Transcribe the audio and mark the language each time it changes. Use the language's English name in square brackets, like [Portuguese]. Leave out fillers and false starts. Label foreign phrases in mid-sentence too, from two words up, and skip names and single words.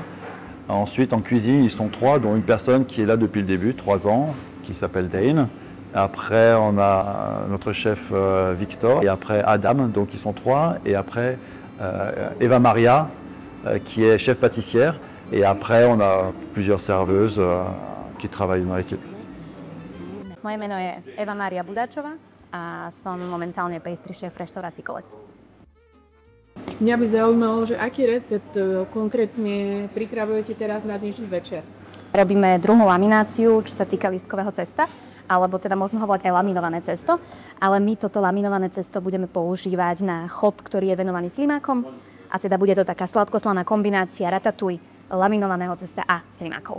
[French] Ensuite en cuisine ils sont 3, dont une personne qui est là depuis le début, 3 ans, qui s'appelle Dane. Après on a notre chef Victor et après Adam, donc ils sont 3. Et après Eva Maria qui est chef pâtissière. Et après on a plusieurs serveuses qui travaillent dans l'équipe. [Slovak] Moje meno je Eva Mária Budáčová a som momentálne [English] pastry chef [Slovak] v reštaurácii Colette. Mňa by zaujímalo, že aký recept konkrétne pripravujete teraz na dnešný večer? Robíme druhú lamináciu, čo sa týka lístkového cesta, alebo teda možno hovoriť aj laminované cesto, ale my toto laminované cesto budeme používať na chod, ktorý je venovaný slimákom, a teda bude to taká sladkoslaná kombinácia ratatouille, laminovaného cesta a slimákov.